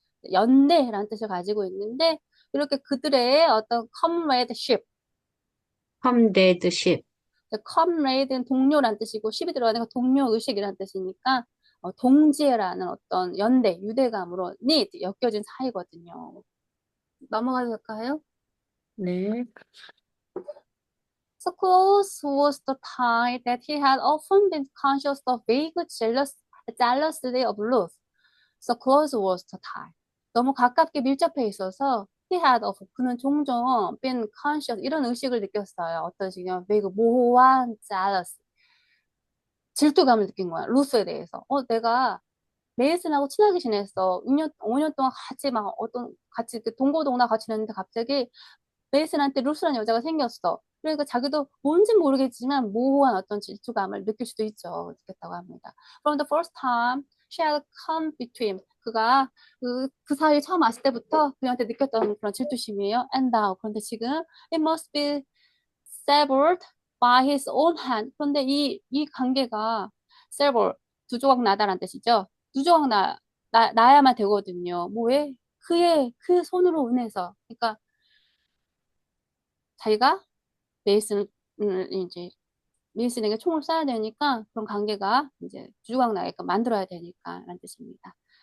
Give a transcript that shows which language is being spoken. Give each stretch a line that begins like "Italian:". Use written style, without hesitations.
Korean: 연대라는 뜻을 가지고 있는데 이렇게 그들의 어떤 comradeship,
English: comradeship
Korean: comrade는 동료란 뜻이고 ship이 들어가니까 동료 의식이란 뜻이니까 동지애라는 어떤 연대, 유대감으로 need 엮여진 사이거든요. 넘어가도 될까요? 네,
English: So close was the tie that he had often been conscious of vague jealousy of Ruth. So close was the tie.
Korean: 너무 가깝게 밀접해 있어서 he had of 그는 종종 been conscious 이런 의식을 느꼈어요. 어떤 식이냐면 vague 모호한 jealous 질투감을 느낀 거야. 루스에 대해서. 내가 메이슨하고 친하게 지냈어. 6년, 5년 동안 같이 막 같이 동고동락 같이 지냈는데 갑자기 메이슨한테 루스라는 여자가 생겼어. 그러니까 자기도 뭔진 모르겠지만 모호한 어떤 질투감을 느낄 수도 있죠. 느꼈다고 합니다.
English: From the first time she had come between 그가 그 사이 처음 왔을 때부터 그녀한테 느꼈던 그런 질투심이에요. And now 그런데 지금 it must be severed by his own hand.
Korean: 그런데 이 관계가 sever 두 조각 나다라는 뜻이죠. 두 조각 나야만 되거든요. 뭐 왜? 그의 손으로 운해서. 그러니까 자기가 메이슨을 이제 메이슨에게 총을 쏴야 되니까 그런 관계가 이제 주주각 나게끔 만들어야 되니까 라는 뜻입니다.